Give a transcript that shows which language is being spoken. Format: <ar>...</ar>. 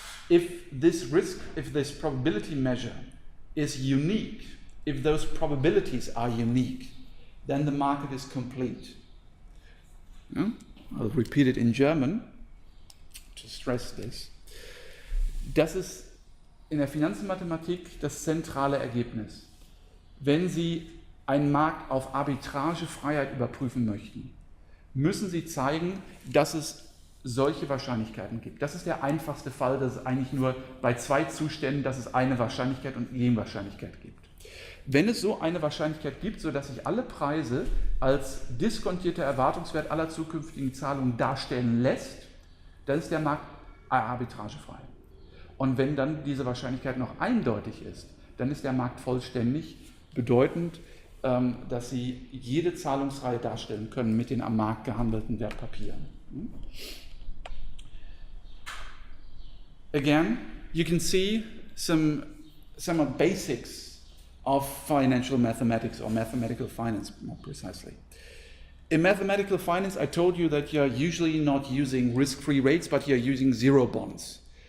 <en>If this probability measure is unique, if those probabilities are unique, then the market is complete. Yeah? I'll repeat it in German to stress this.</en> <de>Das ist in der Finanzmathematik das zentrale Ergebnis. Wenn Sie einen Markt auf Arbitragefreiheit überprüfen möchten, müssen Sie zeigen, dass es solche Wahrscheinlichkeiten gibt. Das ist der einfachste Fall, dass es eigentlich nur bei zwei Zuständen, dass es eine Wahrscheinlichkeit und Gegenwahrscheinlichkeit gibt. Wenn es so eine Wahrscheinlichkeit gibt, sodass sich alle Preise als diskontierter Erwartungswert aller zukünftigen Zahlungen darstellen lässt, dann ist der Markt arbitragefrei. Und wenn dann diese Wahrscheinlichkeit noch eindeutig ist, dann ist der Markt vollständig, bedeutend, dass Sie jede Zahlungsreihe darstellen können mit den am Markt gehandelten Wertpapieren.</de> <en>Again, you can see some basics of financial mathematics, or mathematical finance more precisely. In mathematical finance, I told you that you're usually not using risk-free rates, but you're using zero bonds.</en>